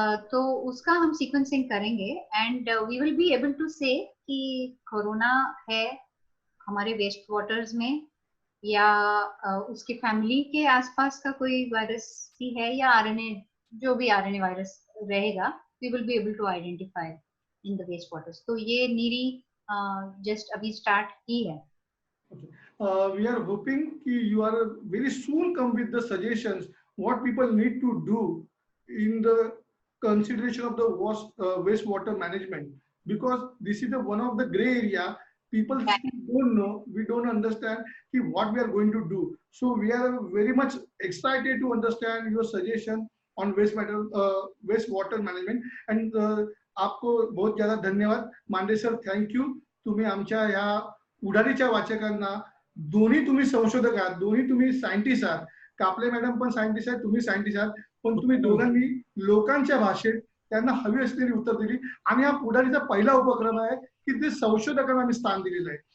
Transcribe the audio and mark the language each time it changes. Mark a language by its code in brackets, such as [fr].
[hi] तो उसका हम सीक्वेंसिंग करेंगे [en] and we will be able to say [hi] कि कोरोना है हमारे वेस्ट वाटर्स में या उसके फैमिली के आसपास का कोई वायरस भी है या आरएनए, जो भी आरएनए वायरस रहेगा, [en] We will be able to identify in the waste waters. [hi] तो ये नीरी जस्ट अभी स्टार्ट की है। [en] We are hoping कि you are very soon come with the suggestions what people need to do in the consideration of the wastewater management, because this is the one of the gray area. People don't know, we don't understand what we are going to do. So we are very much excited to understand your suggestion on wastewater management. [hi] And आपको बहुत ज्यादा धन्यवाद Mande sir, thank you. [mr] तुम्ही आमच्या ह्या पुढारीच्या वाचकांना, दोन्ही तुम्ही संशोधक आहात, दोन्ही तुम्ही सायंटिस्ट आहात, कापले मॅडम पण सायंटिस्ट आहेत, तुम्ही सायंटिस्ट आहात, पण तुम्ही दोघांनी लोकांच्या भाषेत त्यांना हवी असलेली उत्तर दिली. आणि हा पुढारीचा पहिला उपक्रम आहे की ते संशोधकांना आम्ही स्थान दिलेलं आहे.